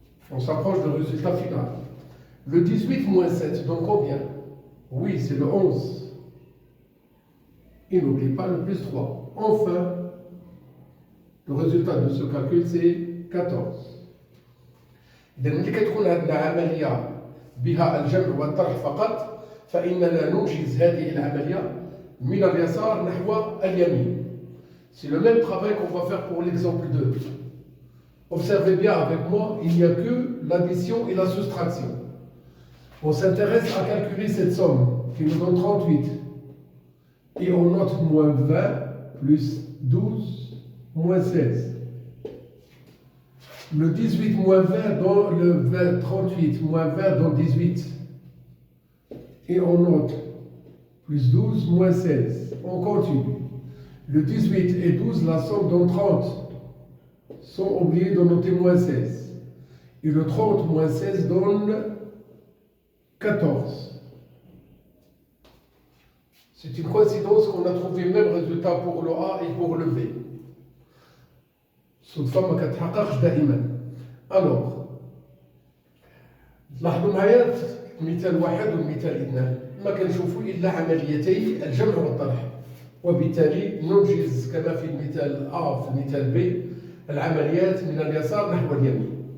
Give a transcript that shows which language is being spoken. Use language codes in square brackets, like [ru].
[fr] On s'approche du résultat final. Le 18 moins 7, donc combien? Oui, c'est le 11. Et n'oubliez pas le plus 3. Enfin, le résultat de ce calcul, c'est 14. [ar] إذا ملي كتكون عندنا عملية بها الجمع والطرح فقط فإننا ننجز هذه العملية من اليسار نحو اليمين. [fr] C'est le même travail qu'on va faire pour l'exemple 2. Observez bien avec moi, il n'y a que l'addition et la soustraction. On s'intéresse à calculer cette somme qui nous donne 38. Et on note moins 20 plus 12 moins 16. Le 18 moins 20 dans le 38 moins 20 dans 18. Et on note plus 12 moins 16. On continue. Le 18 et 12, la somme donne 30. Sans oublier de noter moins 16. Et le 30 moins 16 donne 14. C'est une coïncidence qu'on a trouvé le même résultat pour le A et pour le B. [ar] صدفة ما كتحققش دائما. Alors, لاحظوا معايا مثال واحد والمثال اثنان ما كنشوفوا إلا عمليتي الجمع والطرح وبالتالي ننجز كما في المثال A في المثال B العمليات من اليسار نحو اليمين.